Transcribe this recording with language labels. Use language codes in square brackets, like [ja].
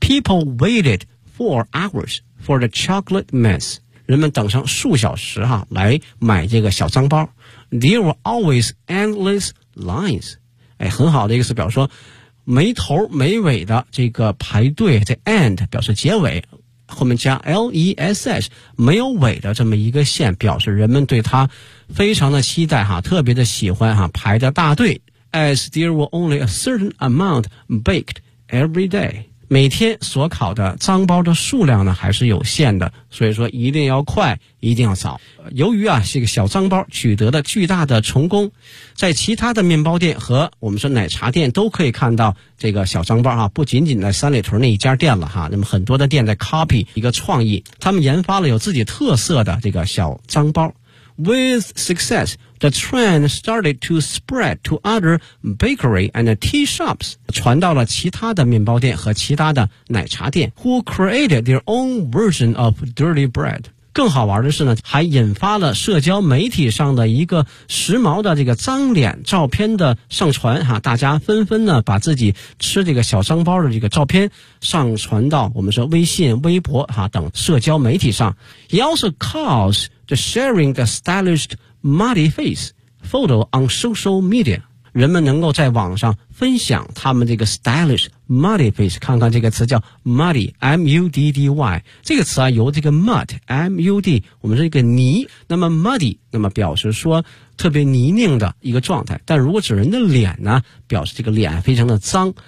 [en] People waited for hours for the chocolate mess. [zh] 人们等上数小时啊来买这个小脏包。 [en] There were always endless lines. [zh] 哎，很好的一个词表示说没头没尾的这个排队，这 end 表示结尾，后面加 L-E-S-S 没有尾的这么一个线，表示人们对它非常的期待哈，特别的喜欢哈，排的大队。 As there were only a certain amount baked every day，每天所烤的脏包的数量呢还是有限的，所以说一定要快一定要早。由于啊这个小脏包取得了巨大的成功，在其他的面包店和我们说奶茶店都可以看到这个小脏包啊，不仅仅在三里屯那一家店了哈，那么很多的店在 copy 一个创意，他们研发了有自己特色的这个小脏包。 [en] With success, the trend started to spread to other bakery and tea shops，传到了其他的面包店和其他的奶茶店。 Who created their own version of dirty bread？ [zh] 更好玩的是呢，还引发了社交媒体上的一个时髦的这个脏脸照片的上传哈，大家纷纷呢把自己吃这个小脏包的这个照片上传到我们说微信、微博哈等社交媒体上。 [en] It also caused the sharing the stylish muddy face photo on social media。 [zh] 人们能够在网上分享他们这个 stylish muddy face， 看看这个词叫 muddy M-U-D-D-Y， 这个词啊由这个 mud M-U-D 我们说一个泥，那么 muddy 那么表示说特别泥泞的一个状态，但如果指人的脸呢表示这个脸非常的脏。